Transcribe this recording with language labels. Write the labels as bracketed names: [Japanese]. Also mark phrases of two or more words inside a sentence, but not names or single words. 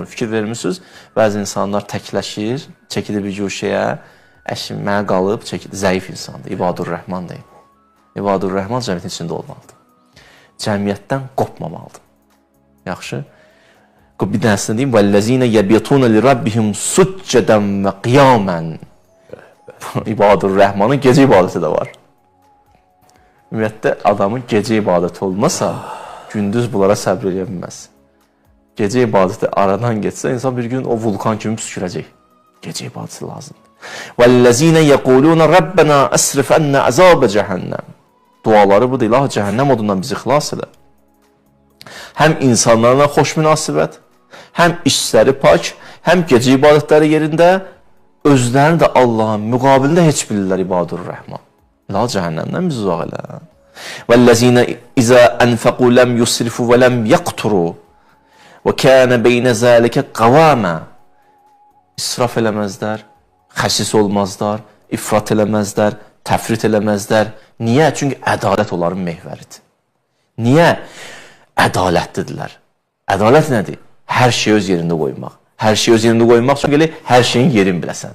[Azerbaijani] Fikir vermişsiniz, bəzi insanlar təkləşir, çəkilir bir güşəyə, mənə qalıb, zəif insandır. İbadur Rəhman deyil. İbadur Rəhman cəmiyyətin içində olmalıdır. Cəmiyyətdən qopmamalıdır. Yaxşı? Bir dənəsində deyim, [Arabic] وَالَّذِينَ يَبْيَتُونَ لِرَبِّهِمْ سُجَّدًا وَقِيَامًا. [Azerbaijani] İbadur Rəhmanın gecə ibadəti də var. Ümumiyyətlə, adamın gecə ibadəti olmasa, gündüz bunlara səbr edə bilməz. Gecə ibadəti aradan geçsə, insan bir gün o vulkan kimi püskürəcək. Gecə ibadəti lazımdır. [Arabic] وَالَّذِينَ يَقُولُونَ رَبَّنَا أَسْرِفْ عَنَّا عَذَابَ جَهَنَّمْ. [Azerbaijani] Duaları budur, İlahi cəhənnəm odundan bizi xilas elə. Həm insanlarla xoş münasibət, həm işləri pak, həm gecə ibadətləri yerində, özlərini də Allahın müqabilində heç bilirlər İbadur Rəhman. İlahi cəhənnəmdən bizi uzaq elə. [Arabic] وَالَّذِينَ إِذَا أَنْفَقُوا لَمْ يُسْرِفُوا وَلَمْ يَقْتُرُوا وَكَانَ بَيْنَ ذَلِكَ قَوَامًا. [Azerbaijani] İsraf eləməzlər, xəsis olmazlar, ifrat eləməzlər, təfrit eləməzlər. Niyə? Çünki ədalət onların mehvəridir. Niyə? Ədalətlidirlər. Ədalət nədir? Hər şey öz yerində qoymaq. Hər şey öz yerində qoymaq üçün gəlir, hər şeyin yerini biləsən.